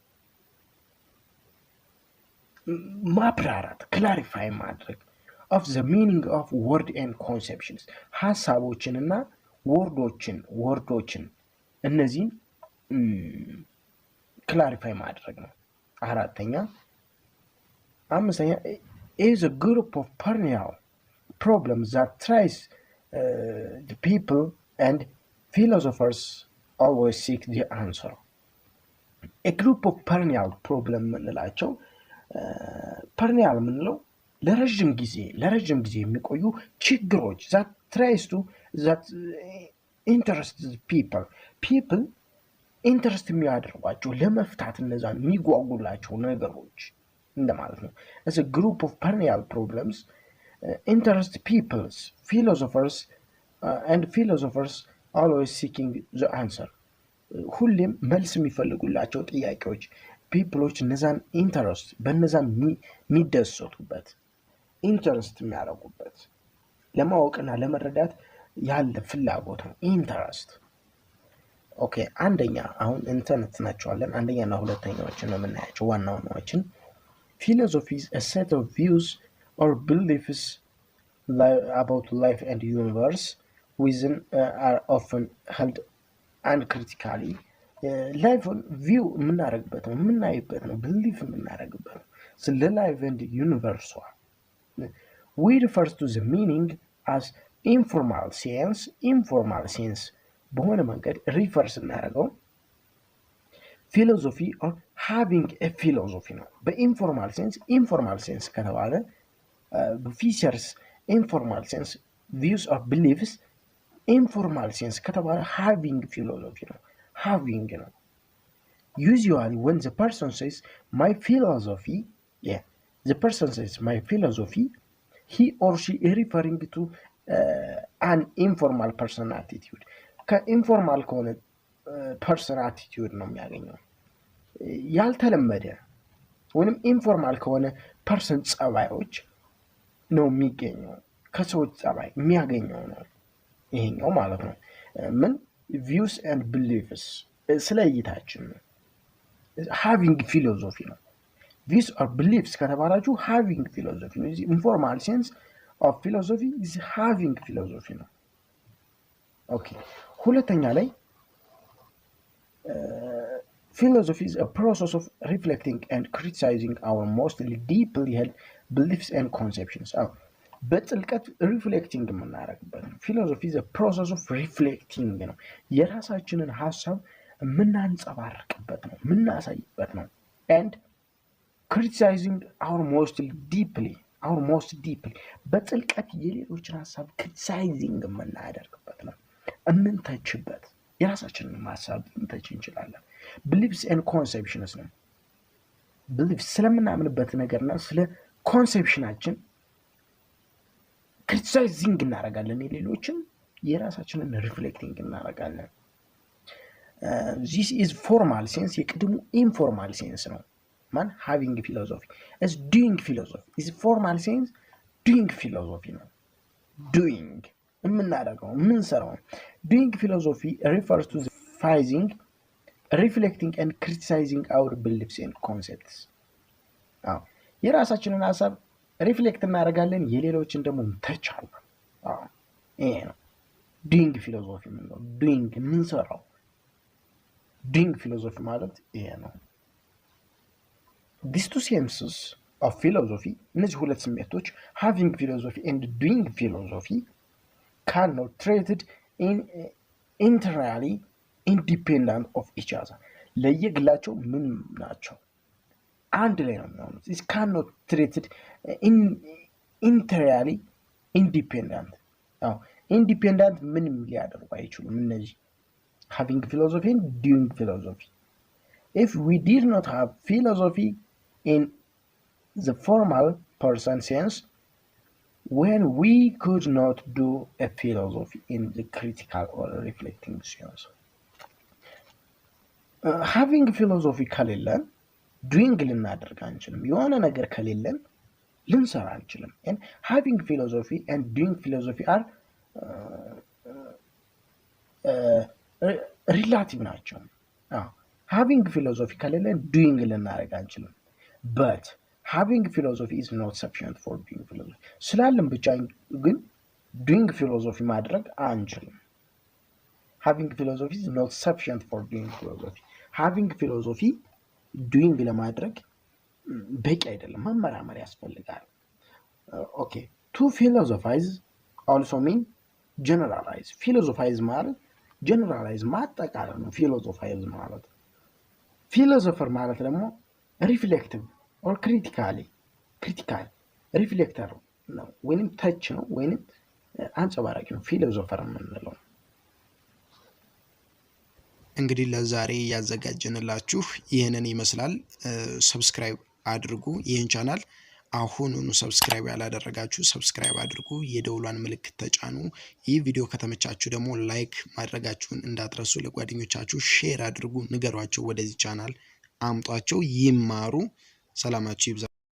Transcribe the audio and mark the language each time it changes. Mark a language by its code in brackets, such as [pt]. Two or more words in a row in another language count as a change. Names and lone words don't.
[en] ማብራራት clarify ማድረግ of the meaning of word and conceptions [am] ሐሳቦችንና ወርዶችን እነዚህን [en] clarify [am] ማድረግ ነው አምስተኛ [en] is a group of perennial problems that tries the people and philosophers always seek the answer a group of perennial problem የምንላቸው perennial [am] የምንለው ለረጅም ጊዜ የሚቆዩ ችግሮች [en] that tries to that interests people [am] ኢንተረስት የሚያደርጓቸው ለመፍታት እነዛን የሚጓጉላቸው ነገሮች እንደማለት ነው። [en] as a group of perennial problems interest peoples philosophers always seeking the answer [am] ሁሌም መልስ የሚፈልጉላቸው ጥያቄዎች ፒፕሎች እነዛን ኢንተረስት በእነዛን የሚደሰቱበት ኢንተረስት የሚያደርጉበት ለማወቅና ለመረዳት ያለ ፍላጎት ነው ኢንተረስት። ኦኬ አንደኛ አሁን እንተነትናቸዋለን። አንደኛና ሁለተኛዎችን ነው የምናያቸው ዋና ዋናዎችን። [en] philosophy is a set of views or beliefs about life and universe within are often held uncritically [am] ላይፍን ቪው የምናደርግበት ነው የምናይበት ነው ብሊፍ የምናደርግበት ነው ስለ [en] life and universe we refers to the meaning as informal sense [am] በሆነ መንገድ ሪፈርስ እናደርገው [en] philosophy or having a philosophy [am] ነው። በኢንፎርማል ሴንስ ከተባለ [en] features informal sense views or beliefs informal sense ከተባለ having philosophy [am] ነው ሃቪንግ ነው። [en] usually when the person says my philosophy he or she is referring to an informal person attitude [am] ከኢንፎርማል ከሆነ [en] person attitude [am] ነው የሚያገኘው ያልተለመደ ወይንም ኢንፎርማል ከሆነ ፐርሰን ጸባዮች ነው የሚገኘው ከሰዎች ጸባይ የሚያገኘው ነው ይሄኛው ማለት ነው። ምን [en] views and beliefs [am] ስለ እይታችን ነው [en] having philosophy [am] ነው። [en] views or beliefs [am] ከተባላችሁ [en] having philosophy [am] ነው። [en] informal sense of philosophy is having philosophy [am] ነው። ኦኬ ሁለተኛ ላይ [en] philosophy is a process of reflecting and criticizing our mostly deeply held beliefs and conceptions [am] በጥልቀት ሪፍሌክቲንግ የምናደርግበት ነው። [en] philosophy is a process of [am] reflecting ነው የራሳችንን ሀሳብ የምናንጸባርቅበት ነው የምናሳይበት ነው [en] and criticizing our most deeply [am] በጥልቀት የሌሎችን ሀሳብ criticizing የምናደርግበት ነው የምንተችበት የራሳችንን ሀሳብ ልንተች እንችላለን። [en] beliefs and conceptions [am] ነው beliefs ስለምናምንበት ነገርና ስለ [en] ኮንሴፕሽናችን criticizing [am] እናደርጋለን የሌሎችን የራሳችንን ሪፍሌክቲንግ እናደርጋለን። [en] this is formal sense የቅድሙ informal sense [am] ነው ማን [en] having philosophy as doing philosophy is formal sense doing philosophy ነው doing [am] የምናደርገው የምንሰራው [en] doing philosophy refers to the devising reflecting and criticizing our beliefs and concepts [am] የራሳችንን ሀሳብ ሪፍሌክት እናደርጋለን የሌሎችን ደግሞ እንተቻለን ይሄ ነው [en] doing philosophy [am] ነው doing የምንሰራው [en] doing philosophy [am] ማለት ይሄ ነው። [en] these two senses of philosophy [am] እነዚህ ሁለት ስሜቶች [en] having philosophy and doing philosophy cannot treated in entirely independent of each other [am] ለየግላቸው ምን ናቸው አንድ ላይ ነው የሚሆኑት [en] it cannot treated in entirely independent independent [am] ምንም ሊያደርጉ አይችሉም እነዚህ [en] having philosophy and doing philosophy if we did not have philosophy in the formal person sense when we could not do a philosophy in the critical or reflecting sense having philosophy ከሌለን doing [am] ልናደርግ አንችልም የሆነ ነገር ከሌለን ልንሰራ አንችልም [en] and having philosophy and doing philosophy are relative ናቸው having philosophy ከሌለን doing [am] ልናደርግ አንችልም [en] but having philosophy is not sufficient for doing philosophy [am] ስላለን ብቻ ግን [en] doing philosophy [am] ማድረግ አንችልም [en] having philosophy is not sufficient for doing philosophy having philosophy doing [am] ለማድረግ በቂ አይደለም መመራመር ያስፈልጋል። [en] okay to philosophize also mean generalize philosophize ማለት generalize [am] ማጠቃለል ነው [en] philosophize ማለት [am] ፊሎዞፈር ማለት ደግሞ [en] reflective or critical reflector [am] ነው ወይንም ተች ነው ወይንም አንጸባራቂ ነው ፊሎዞፈር የምንለው። እንግዲህ ለዛሬ ያዘጋጀንላችሁ ይህንን ይመስላል። ሰብስክራይብ አድርጉ ይህን ቻናል። አሁኑኑ ሰብስክራይብ ያላደረጋችሁ ሰብስክራይብ አድርጉ፣ የደውሏን ምልክት ተጫኑ። ይህ ቪዲዮ ከተመቻችሁ ደግሞ ላይክ ማድረጋችሁን እንዳትረሱ። ለጓደኞቻችሁ ሼር አድርጉ፣ ንገሯቸው፣ ወደዚህ ቻናል አምጧቸው፣ ይማሩ። ሰላማችሁ ይብዛ።